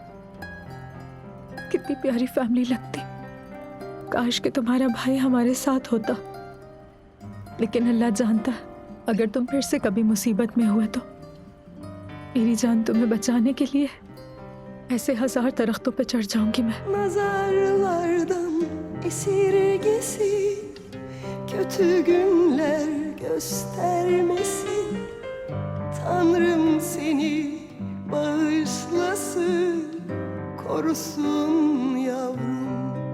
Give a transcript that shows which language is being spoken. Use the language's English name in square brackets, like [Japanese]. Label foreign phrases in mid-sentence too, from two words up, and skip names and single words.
[Hindi] कितनी प्यारी फैमिली लगती। काश कि तुम्हारा भाई हमारे साथ होता, लेकिन अल्लाह जानता है, अगर तुम फिर से कभी मुसीबत में हुए तो मेरी जान तुम्हें बचाने के लिए ऐसे 1000 दरख्तों पे चढ़ जाऊंगी मैं। [Turkish] Nazarlardan esirgesi, kötü günler göstermesin. Tanrım seni bağışlasın, korusun yavrum.